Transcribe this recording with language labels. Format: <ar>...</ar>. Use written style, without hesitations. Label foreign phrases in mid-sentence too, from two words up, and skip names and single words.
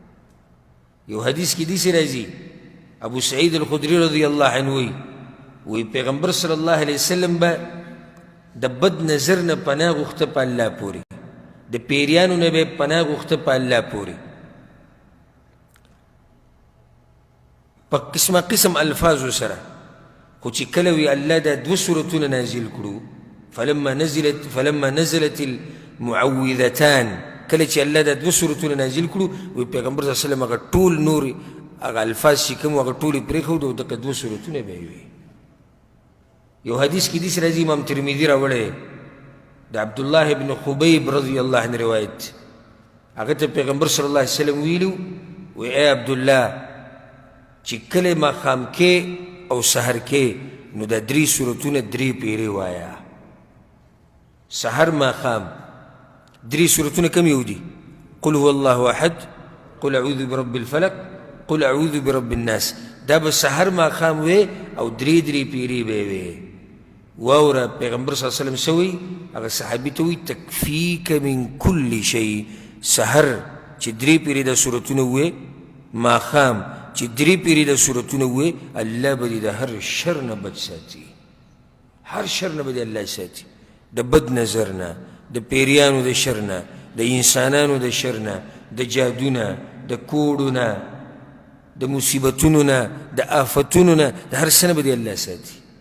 <ps>یو حدیث کې داسې راځي ابو سعید الخدري</ps> <ar>رضی الله عنه</ar> <ps>وی پیغمبر</ps> <ar>صلی الله علیه وسلم</ar> <ps>به د بد نظر نه پناه غوښته په الله پورې د پیریانو نه به پناه غوښته په الله پورې په قسمه قسم الفاظو سره خو چې کله وی الله دا دوه صورتونه نازل کړو</ps> <ar>فلما نزلت المعوذتان</ar> <ps>کله چې الله دا دوه صورتونه نازل کړو وی پیغمبر</ps> <ar>صلی الله علیه وسلم</ar> <ps>هغه ټول نور هغه الفاظ چې کوم هغه ټول یې پرېښودو او دغه دوه صورتونه به یې وي یو حدیث کې داسې راځي امام ترمذي راوړی د عبدالله ابن خبیب</ps> <ar>رضی الله عنه</ar> <ps>روایت هغه ته پیغمبر</ps> <ar>صلی الله علیه وسلم</ar> <ps>ویلو وی ای عبدالله چې کله ماښام کې او سحر کې نو دا درې صورتونه درې پیرې وایه سحر ماښام درې صورتونه کم یو دي</ps> <ar>قل هو الله احد قل اعوذ برب الفلق قل اعوذ برب الناس</ar> <ps>دا به سحر ماښام وی او درې درې پیرې به وی واوره پیغمبر</ps> <ar>صلی الله علیه وسلم</ar> <ps>سوی هغه صحابي ته وی</ps> <ar>تکفیک من کل شی</ar> <ps>سحر چې درې پیرې دا صورتونه وی ماښام چې درې پیرې دا صورتونه وی الله به دې د هر شر نه بچ ساتي هر شر نه به دې الله ساتي د بد نظر نه د پیریانو د شر نه د انسانانو د شر نه د جادو نه د کوډو نه د مصیبتونو نه د آفتونو نه د هر څه نه به دې الله ساتي</ps>